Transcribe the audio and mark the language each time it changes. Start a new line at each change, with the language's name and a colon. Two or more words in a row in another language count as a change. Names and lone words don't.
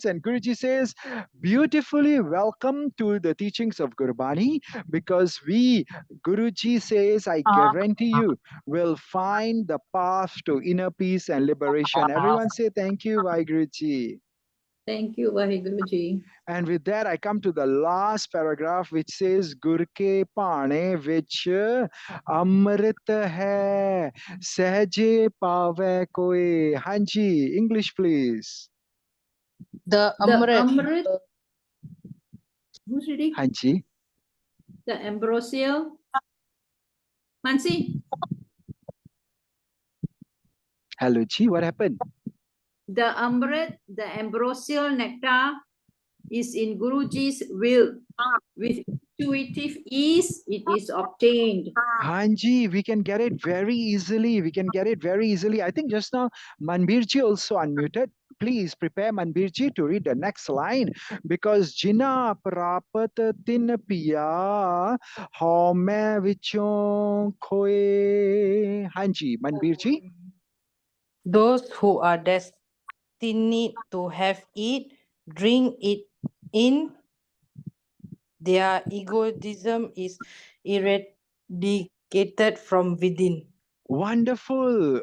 English: And Guruji says, beautifully welcome to the teachings of Gurbani, because Guruji says, I guarantee you will find the path to inner peace and liberation. Everyone say thank you, Guruji. Thank you, Waheguru. And with that, I come to the last paragraph, which says,
Punjabi: ਗੁਰ ਕੈ ਭਾਣੈ ਵਿਚਿ ਅੰਮ੍ਰਿਤੁ ਹੈ ਸਹਜੇ ਪਾਵੈ ਕੋਇ.
English: Hanji, English, please. The The Amrit. Amrit. Who's reading? Hanji. The ambrosial. Mansi. Hello, Ji, what happened? The Amrit, the ambrosial nectar, is in Guruji's will. With intuitive ease, it is obtained. Hanji, we can get it very easily. We can get it very easily. I think just now Manbirji also unmuted. Please prepare Manbirji to read the next line, because
Punjabi: ਜਿਨਾ ਪਰਾਪਤਿ ਤਿਨ ਪੀਆ ਹਉਮੈ ਵਿਚਹੁ ਖੋਇ.
English: Hanji, Manbirji. Those who are destined to have it, drink it in. Their egoism is eradicated from within. Wonderful.